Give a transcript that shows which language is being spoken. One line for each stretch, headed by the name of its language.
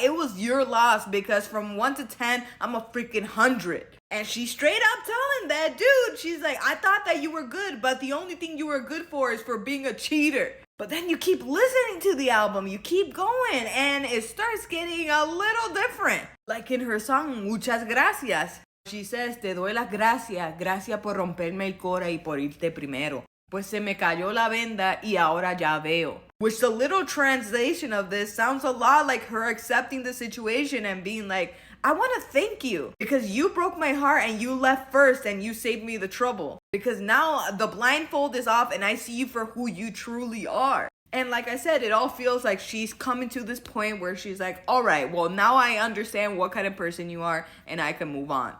English: It was your loss because from 1 to 10, I'm a freaking 100. And she's straight up telling that dude, she's like, I thought that you were good, but the only thing you were good for is for being a cheater. But then you keep listening to the album, you keep going, and it starts getting a little different. Like in her song, Muchas Gracias.
Spanish: She says, Te doy las gracias, gracias por romperme el cora y por irte primero. Pues se me cayó la venda y ahora ya veo.
English: Which the little translation of this sounds a lot like her accepting the situation and being like, I want to thank you because you broke my heart and you left first and you saved me the trouble. Because now the blindfold is off and I see you for who you truly are. And like I said, it all feels like she's coming to this point where she's like, all right, well, now I understand what kind of person you are and I can move on.